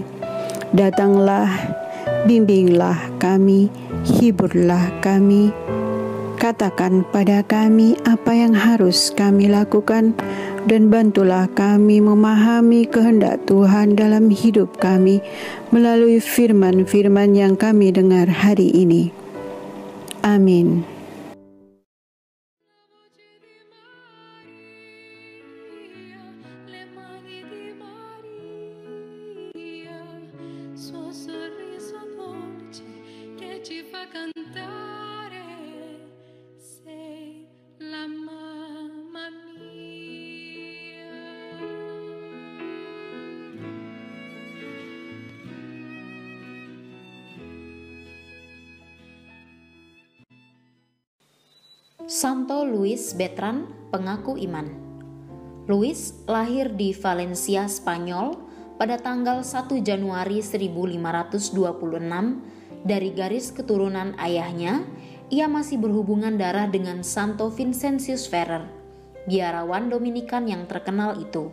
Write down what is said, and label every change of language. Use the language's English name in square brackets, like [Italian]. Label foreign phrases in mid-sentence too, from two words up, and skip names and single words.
[Indonesian] Datanglah, bimbinglah kami, hiburlah kami, katakan pada kami apa yang harus kami lakukan, dan bantulah kami memahami kehendak Tuhan dalam hidup kami melalui firman-firman yang kami dengar hari ini. Amin. [Italian] Suo sorriso dolce che ci fa cantare, sei la mamma mia. [Indonesian] Santo Luis Bertran, pengaku iman. Luis lahir di Valencia, Spanyol pada tanggal 1 Januari 1526. Dari garis keturunan ayahnya, ia masih berhubungan darah dengan Santo Vincentius Ferrer, biarawan Dominikan yang terkenal itu.